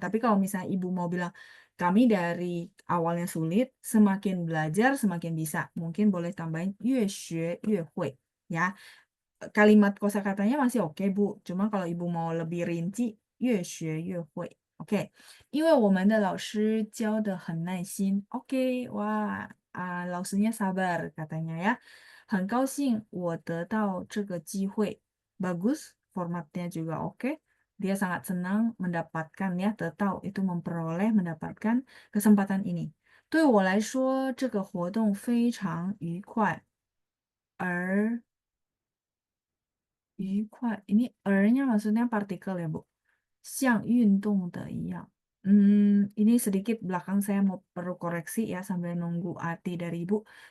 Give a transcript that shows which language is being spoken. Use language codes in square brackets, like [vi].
[id] Tapi kalau misalnya ibu mau bilang, kami dari awalnya sulit, semakin belajar semakin bisa. Mungkin boleh tambahin [zh] 越学越会. [id] Ya, kalimat kosakatanya masih oke, Bu. Cuma kalau Ibu mau lebih rinci, [zh] 越学越会. [id] Oke. [zh] 因为我们的老师教得很耐心. [id] Oke, wah, lausnya sabar katanya ya. [zh] 很高兴我得到这个机会. [id] Bagus, formatnya juga oke. Dia sangat senang mendapatkan ya, 得到 itu memperoleh, mendapatkan kesempatan ini. [zh] 对我来说，这个活动非常愉快，而愉快. [id] Ini er-nya maksudnya partikel ya, Bu. [zh] 像运动的一样. [id] Ini sedikit belakang saya mau perlu koreksi ya sambil nunggu arti dari Ibu.